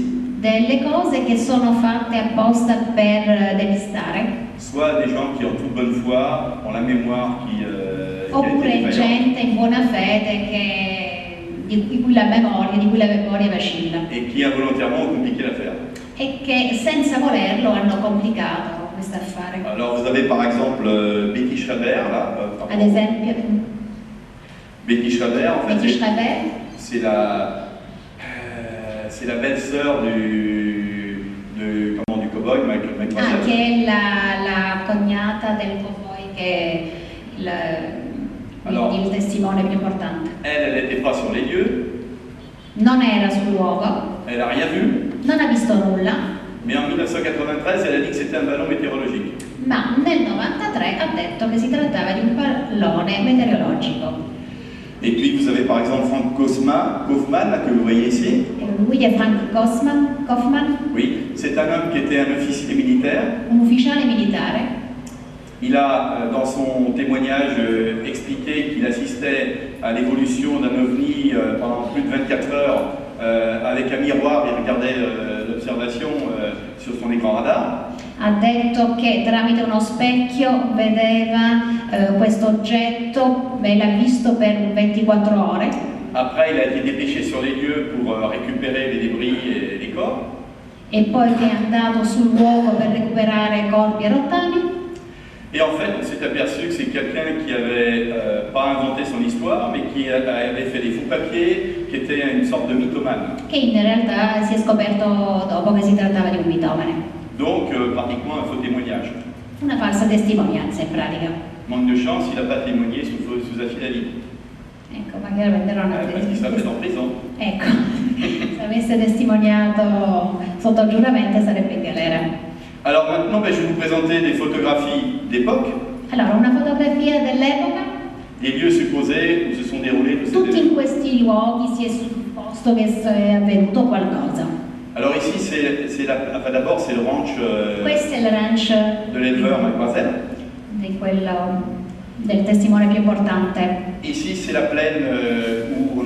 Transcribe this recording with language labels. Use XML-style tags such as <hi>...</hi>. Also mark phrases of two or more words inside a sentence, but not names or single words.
<it>delle cose che sono fatte apposta per depistare,</it> <fr>soit des gens qui en toute bonne foi ont la mémoire qui a été</fr> <it>oppure</it> <fr>défaillante.</fr> <it>gente in buona fede di cui la memoria vacilla</it> <fr>Et qui involontairement ont compliqué l'affaire.</fr> <it>e che senza volerlo hanno complicato questo affare.</it> <fr>Alors vous avez par exemple Betty Schreiber, là,</fr> <it>Ad esempio,</it> <fr>Betty Schreiber, en fait, Betty Schreiber, c'est la belle-sœur du cow-boy, Mike Wassett.</fr> <it>che è la cognata del cowboy che è Allora. il testimone più importante.</it> <fr>Elle n'était pas sur les lieux,</fr> <it>Non era sul luogo,</it> <fr>elle n'a rien vu,</fr> <it>non ha visto nulla,</it> <fr>mais en 1993, elle a dit que c'était un ballon météorologique.</fr> <it>ma nel 93 ha detto che si trattava di un pallone meteorologico.</it> <fr>Et puis vous avez par exemple Frank Kaufman, là, que vous voyez ici.</fr> <it>E lui è Frank Kaufman,</it> <fr>Oui, c'est un homme qui était un officier militaire.</fr> <it>un ufficiale militare.</it> <fr>Il a, dans son témoignage, expliqué qu'il assistait à l'évolution d'un ovni pendant plus de 24 heures avec un miroir, il regardait l'observation sur son écran radar.</fr> <it>Ha detto che tramite uno specchio vedeva questo oggetto e l'ha visto per 24 ore.</it> <fr>Après, il a été dépêché sur les lieux pour récupérer les débris et les corps.</fr> <it>E poi è andato sul luogo per recuperare corpi e rottami.</it> <fr>Et en fait, on s'est aperçu que c'est quelqu'un qui avait pas inventé son histoire, mais qui avait fait des faux papiers, qui était une sorte de mythomane.</fr> <it>Che in realtà si è scoperto dopo che si trattava di un mitomane.</it> <fr>Donc, pratiquement un faux témoignage.</fr> <it>Una falsa testimonianza in pratica.</it> <fr>Manque de chance, il n'a pas témoigné sous affidavit.</fr> <it>Ecco, magari renderò una</it> <fr>Parce qu'il serait fait en prison.</fr> <it>Ecco, se avesse testimoniato sotto giuramento sarebbe in galera.</it> <fr>Alors maintenant, je vais vous présenter des photographies d'époque,</fr> <it>Allora, una fotografia dell'epoca,</it> <fr>des lieux supposés où se sont déroulés tous ces</fr> <it>tutti in</it> <fr>événements.</fr> <it>questi luoghi si è supposto che è avvenuto qualcosa.</it> <fr>Alors ici, d'abord, c'est le ranch</fr> <it>Questo è il ranch</it> <fr>de l'éleveur McWassett.</fr> <it>del testimone più importante.</it> <fr>Ici, c'est la plaine où</fr>